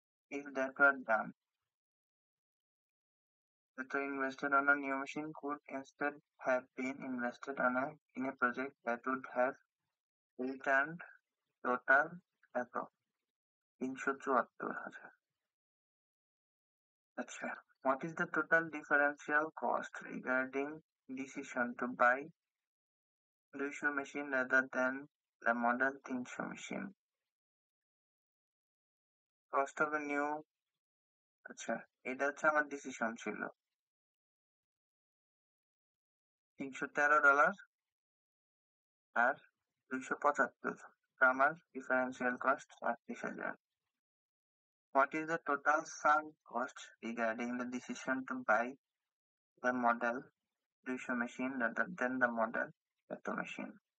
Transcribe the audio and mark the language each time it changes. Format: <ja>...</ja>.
<en>If that were done, the invested on a new machine could instead have been invested in a project that would have returned total এত 374,000. আচ্ছা, what is the total differential cost regarding decision to buy 200 machine rather than the model 300 machine? Cost of a new,</en> <bn>আচ্ছা, এটা হচ্ছে আমার decision ছিল $313 আর 275 আমার differential cost 38,000.</bn> <en>What is the total sunk cost regarding the decision to buy the model 200 machine rather than the model এত machine?</en>